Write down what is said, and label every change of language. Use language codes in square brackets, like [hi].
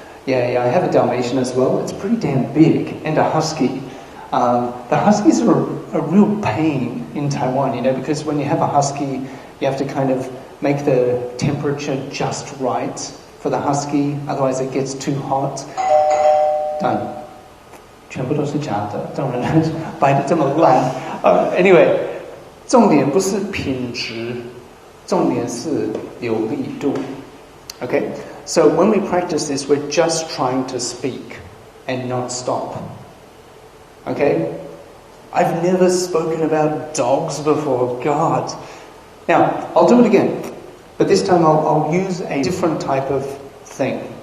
[en] Yeah, I have a Dalmatian as well. It's pretty damn big, and a Husky. The Huskies are a real pain in Taiwan, because when you have a Husky, you have to kind of make the temperature just right for the Husky, otherwise it gets too hot. Done. [zh] 全部都是假的，这种人摆得这么烂。Anyway, 重点不是品质，重点是流利度。 [en] Okay, so when we practice this, we're just trying to speak and not stop. Okay, I've never spoken about dogs before. God. Now, I'll do it again, but this time I'll use a different type of thing.